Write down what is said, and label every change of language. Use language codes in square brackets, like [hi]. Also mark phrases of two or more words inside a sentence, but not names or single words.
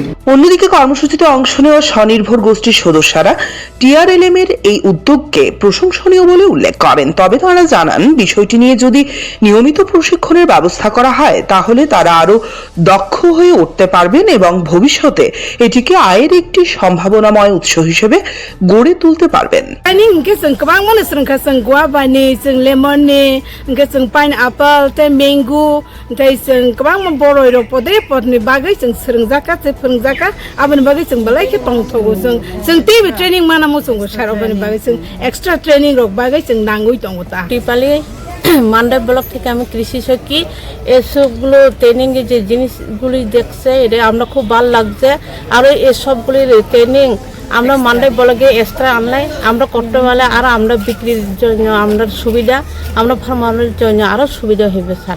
[bn] অন্যদিকে কর্মসূচিতে অংশ নেওয়া স্বনির্ভর গোষ্ঠীর সদস্যরা টিআরএলএম এর এই উদ্যোগকে প্রশংসনীয় বলে উল্লেখ করেন। তবে তারা জানান, বিষয়টি নিয়ে যদি নিয়মিত প্রশিক্ষণের ব্যবস্থা করা হয় তাহলে তারা আরো দক্ষ হয়ে উঠতে পারবেন এবং ভবিষ্যতে এটিকে আয়ের একটি সম্ভাবনাময় উৎস হিসেবে গড়ে তুলতে পারবেন। [trp] abani bagai sing balai ke tong thogo sing [en] TV training [trp] mana mo sing saro bani bagai sing [en] extra training [trp] rok bagai sing nangui tong ta [bn] টিপালি মান্ডা ব্লক থেকে আমি কৃষি সখী এসবগুলো ট্রেনিং এর যে জিনিসগুলি দেখছে এটা আমরা খুব ভালো লাগছে। আর এসবগুলির ট্রেনিং আমরা মান্ডা ব্লকে এক্সট্রা আনলাই আমরা করতে পারলে আর আমরা বিক্রির জন্য আমরা সুবিধা, আমরা ফার্মারের জন্য আরো সুবিধা হবে স্যার।